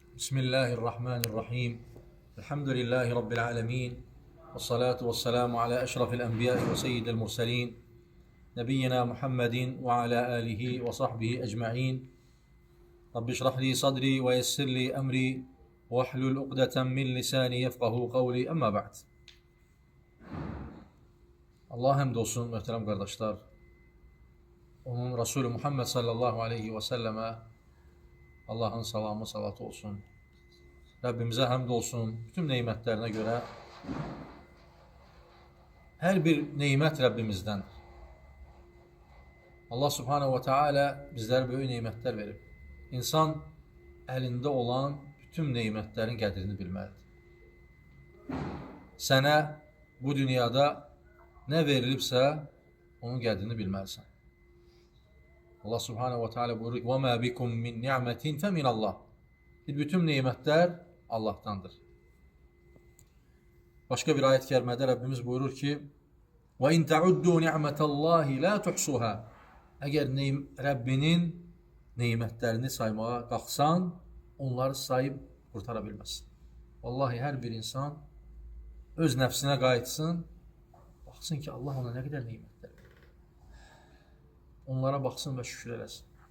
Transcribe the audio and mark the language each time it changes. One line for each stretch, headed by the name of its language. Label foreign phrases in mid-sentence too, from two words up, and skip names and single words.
Arabic: بسم الله الرحمن الرحيم. الحمد لله رب العالمين. والصلاة والسلام على أشرف الأنبياء وسيد المرسلين. نبينا محمد وعلى آله وصحبه أجمعين. رب اشرح لي صدري ويسر لي أمري واحلل عقدة من لساني يفقهوا قولي. أما بعد.
Turkish: Allah hamd olsun muhterem kardeşler. Onun Resulü Muhammed
Arabic: صلى الله عليه وسلم
Turkish: Allah'ın salamı, salatı olsun. Rabbimize hamd olsun. Bütün nimetlerine göre her bir nimet Rabbimizden. Allah
Arabic: سبحانه وتعالى
Turkish: bizlere böyle nimetler verip
Azerbaijani: İnsan elinde olan bütün nimetlerin qədrini bilməlidir. Sənə bu dünyada ne verilibsə onun qədrini bilməlisən.
Turkish: Allah
Arabic: سبحانه وتعالى
Turkish: buyurur:
Arabic: وَمَا بِكُمْ مِنْ نِعْمَةٍ فَمِنَ اللّٰهِ.
Turkish: Bütün nimetler Allah'tandır. Başka bir ayet-i kerimede Rabbimiz buyurur ki:
Arabic: وَاِنْ تَعُدُّوا نِعْمَةَ اللّٰهِ لَا تُحْصُوهَا.
Turkish: Eğer Rabbinin nimetlerini saymaya kalksan, onları sayıp kurtarabilmezsin.
Azerbaijani: Vallahi her bir insan öz nefsine qayıtsın,
Turkish: baksın ki Allah ona ne kadar nimetler verir.
Azerbaijani: Onlara baksın ve şükür eləsin.